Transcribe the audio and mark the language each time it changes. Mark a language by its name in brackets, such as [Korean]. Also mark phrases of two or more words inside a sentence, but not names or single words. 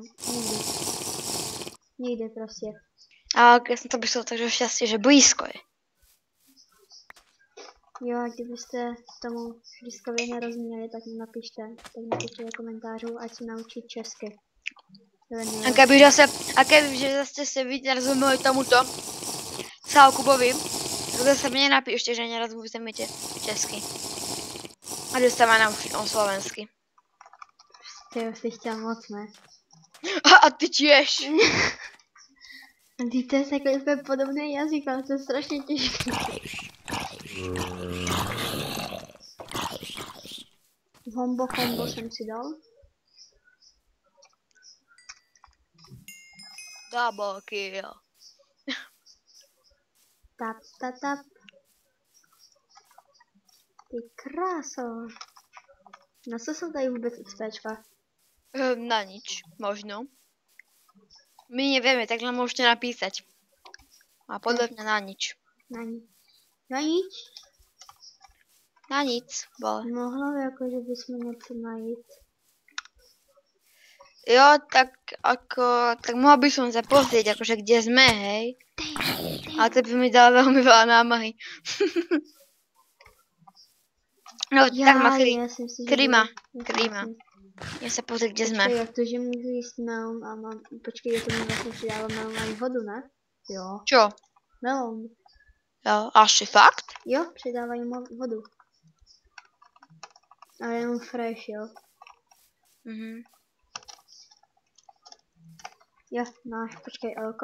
[Czech] Nikdy. Nikdy prostě. [Slovak] A ja som to myslel tak, že šťastie, že blízko je. [Czech] Jo, a kdybyste tomu Friskovi nerozuměli, tak mi napište. Tak napište do komentářů, ať se naučí česky. [Slovak] A kebyže zase ste vy nerozumeli tomuto Salkubovi, tak zase mne napíšte, že nerozumíte česky. A že sa má naučiť on slovensky. [Czech] Ty jsi chtěl moc, ne? [Slovak] A ty tiež. [Czech] To je takový úplně podobný jazyk, ale to je strašně těžké. Hombo jsem si dal. [English] Double kill. [Czech] Tap. Ty kráso. Na co jsou tady vůbec XPčka? [Slovak] Na nič, možno. My nevieme, tak nám môžete napísať. A podľa mňa na nič. Na nič? [Czech] Na nic, bol. Mohlo by jako, že bychom něco najít. Jo, [Slovak] tak ako, tak mohla by som sa pozrieť, akože kde sme, hej. Ale to by mi dalo veľmi veľa námahy. No, tak ma Krima. Ja sa pozrieť, kde sme. [Czech] Počkej, jak to, že můžu jíst melon a mám, počkej, to mi vlastně přidává melon a vodu, ne? Jo. [Slovak] Čo? Melon. [Czech] Jo, asi fakt? Jo, přidávají vodu. Ale jenom fresh, jo. Jo, máš, počkej, Elko.